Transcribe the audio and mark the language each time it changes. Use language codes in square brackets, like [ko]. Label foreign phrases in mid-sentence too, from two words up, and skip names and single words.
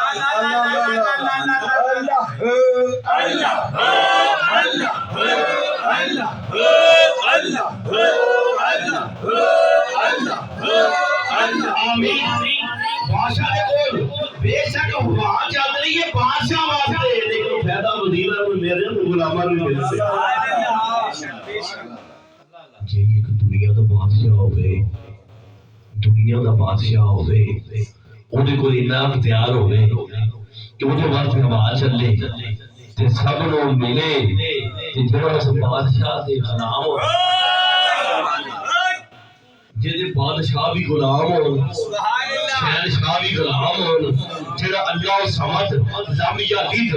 [pa] آمین بادشاہ نے کول بے شک ہوا چل رہی ہے بادشاہ واسطے لیکن فائدہ وزیراں نوں میرے غلاماں نوں مل سے جی ایک دنیا دا بادشاہ ہوئے دنیا دا بادشاہ ہوئے اودے کول اتنا اختیار ہوئے کہ اودے واسطے ہوا چلے تے سب نوں ملے تے جڑا اس بادشاہ دے غلام ہو جے بادشاہ بھی غلام ہو شہنشاہ بھی غلام ہو جڑا اللہ سمجھ [ar] لم یلد